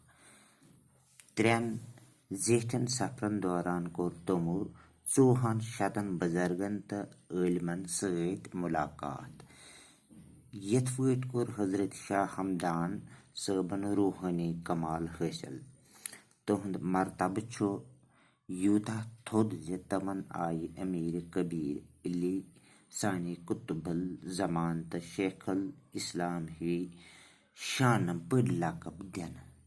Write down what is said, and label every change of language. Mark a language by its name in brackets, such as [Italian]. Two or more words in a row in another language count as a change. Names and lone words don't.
[Kashmiri] 3 زیٖٹھٮ۪ن سفرن دوران کوٚر تمو 400 بُزرگن تہٕ عٲلمن سۭتۍ مُلاقات. یِتھ پٲٹھۍ کوٚر حضرت شاہ ہمدان صٲبن روحٲنی کمال حٲصِل. تہنٛد مرتبہٕ چھُ یوٗتاہ تھوٚد زِ تمن آیہِ امیر کبیر علی ثانی قطب الزمان تہٕ شیخ الاسلام ہِوۍ شانہٕ بٔڑۍ لقب دِنہٕ.